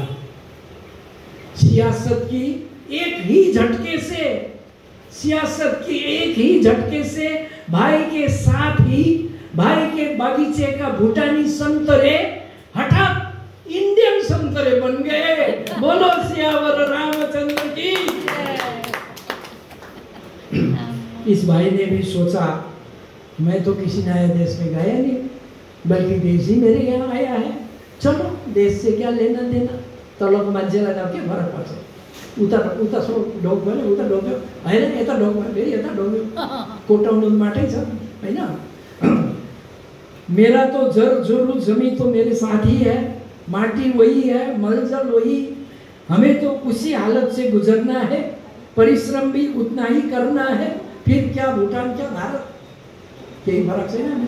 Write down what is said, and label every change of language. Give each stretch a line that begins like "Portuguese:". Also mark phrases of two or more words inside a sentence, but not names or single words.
Hindi: सियासत की एक ही झटके से भाई के साथ ही भाई के बागीचे का भूटानी संतरे हठात इंडियन संतरे बन गए। बोलो सियावर रामचंद्र की। इस भाई ने भी सोचा, मैं तो किसी नए देश में गया नहीं, बल्कि देश ही मेरे यहाँ आया है। चलो देश से क्या लेना देना,
Nepali: तलको मान्छेलाई त के फरक पर्छ। उता सो ढोक भयो, उता ढोक्यो होइन, यता ढोक भयो, फेरि यता ढोक्यो, कोटाउनु माटै छ होइन।
Hindi: मेरा तो जोरू जमी तो मेरे साथ ही है, माटी वही है, मलजल वही। हमें तो उसी हालत से गुजरना है, परिश्रम भी उतना ही करना है। फिर क्या भूटान क्या भारत, यही फर्क है ना।